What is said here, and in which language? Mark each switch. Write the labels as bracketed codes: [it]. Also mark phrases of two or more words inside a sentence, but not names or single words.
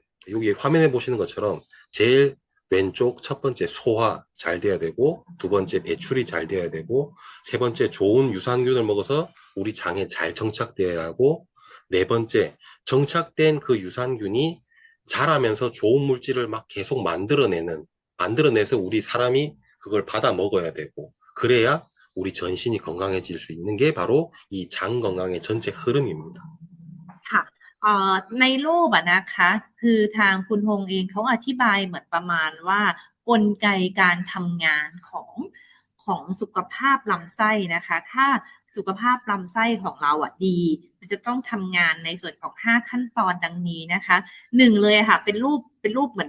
[ko] 여기 화면에 보시는 것처럼 제일 왼쪽 첫 번째 소화 잘 돼야 되고 두 번째 배출이 잘 돼야 되고 세 번째 좋은 유산균을 먹어서 우리 장에 잘 정착되어야 하고 네 번째 정착된 그 유산균이 자라면서 좋은 물질을 막 계속 만들어내서 우리 사람이 그걸 받아 먹어야 되고 그래야 우리 전신이 건강해질 수 있는 게 바로 이 장 건강의 전체 흐름입니다. [th] ค่ะในรูปอะนะคะคือทางคุณฮงเองเขาอธิบายเหมือนประมาณว่ากลไกการทำงานของสุขภาพลำไส้นะคะถ้าสุขภาพลำไส้ของเราอะดีมันจะต้องทำงานในส่วนของ5ขั้นตอนดังนี้นะคะหนึ่งเลยค่ะเป็นรูปเหมือน